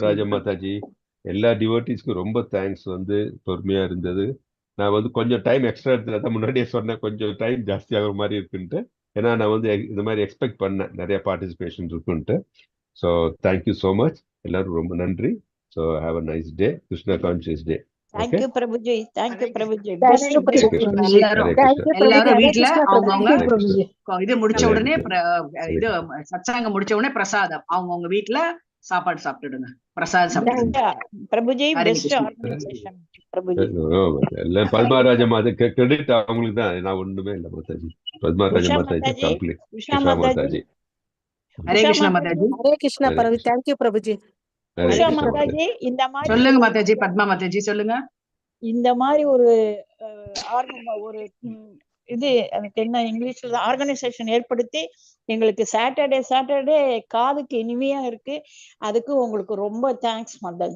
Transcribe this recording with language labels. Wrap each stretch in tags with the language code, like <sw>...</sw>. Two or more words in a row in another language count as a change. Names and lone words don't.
<ta>பத்மராஜன் மாதாஜி, எல்லா டிவோட்டிஸ்க்கும் ரொம்ப தேங்க்ஸ். வந்து பொறுமையா இருந்தது. நான் வந்து கொஞ்சம்</ta> <en>time extra</en> <ta>எடுத்து தான் முன்னாடியே சொன்னேன், கொஞ்சம் டைம் ஜாஸ்தி ஆகிற மாதிரி இருக்குன்ட்டு. ஏன்னா நான் வந்து இந்த மாதிரி எக்ஸ்பெக்ட் பண்ணேன் நிறைய பார்ட்டிசிபேஷன் இருக்குன்ட்டு.</ta> <en>so thank you so much</en> <ta>எல்லாரும், ரொம்ப நன்றி.</ta> <en>So have a nice day, Krishna conscious day. Thank</en> <ta>ஓகே,</ta> <en>you Prabhuji, thank you Prabhuji. Thank Bless you, you, bless</en> <ta>ஹரே</ta> <en>Prabhuji. you.</en> <ta>கிருஷ்ணா, எல்லாரும் ஹரே</ta> <en>Thank</en> <ta>கிருஷ்ணா,</ta> <en>you, Prabhuji.</en> <ta>எல்லாரும்</ta> <en>Hare</en> <ta>வீட்ல</ta> <en>Krishna, Prabhuji.</en> <ta>அவங்கவுங்க</ta> <en>Thank you,</en> <ta>ஹரே கிருஷ்ணா,</ta> <en>Prabhuji.</en> <ta>இது முடிச்ச ஹரே உடனே கிருஷ்ணா, ஹரே இது கிருஷ்ணா. சத்சங்கம் முடிச்ச உடனே பிரசாதம் அவங்கவுங்க வீட்ல சாப்பாடு சாப்பிட்டுடுங்க. பிரசாதம்</ta> <en>Thank</en> <ta>சாப்பிட்டுடுங்க.</ta> <en>you, Prabhuji.</en> <ta>ஹரே</ta> <en>Best</en> <ta>கிருஷ்ணா.</ta> <en>organization, Prabhuji.</en> <ta>எல்லாம் பத்மராஜ மாதா கிரெடிட் அவங்களுக்கு தான். நான் ஒண்ணுமே இல்லை மாதாஜி. பத்மராஜ</ta> <en>Usha</en> <ta>மாதாஜி</ta> <en>Mataji,</en> <ta>கம்ப்ளீட்.</ta> <en>Usha</en> <ta>உஷா</ta> <en>Mataji,</en> <ta>மாதாஜி, ஹரே</ta> <en>Usha</en> <ta>கிருஷ்ணா</ta> <en>Mataji,</en> <ta>மாதாஜி.</ta> <en>Hare Krishna,</en> <ta>ஹரே</ta> <en>Prabhuji.</en> <ta>கிருஷ்ணா,</ta> <en>Thank you, Prabhuji.</en> <ta>ஹரே</ta> <en>Usha</en> <ta>கிருஷ்ணா மாதாஜி. Mataji. இந்த மாதிரி சொல்லுங்க ஒரு மாதாஜி. பத்மா மாதாஜி சொல்லுங்க. இந்த மாதிரி ஒரு ஒரு இது எனக்கு என்ன இங்கிலீஷ்ல ஆர்கனைசேஷன் ஏற்படுத்தி எங்களுக்கு சாட்டர்டே காதுக்கு இனிமையா இருக்கு. அதுக்கு உங்களுக்கு ரொம்ப தேங்க்ஸ் மாதாஜி.</ta>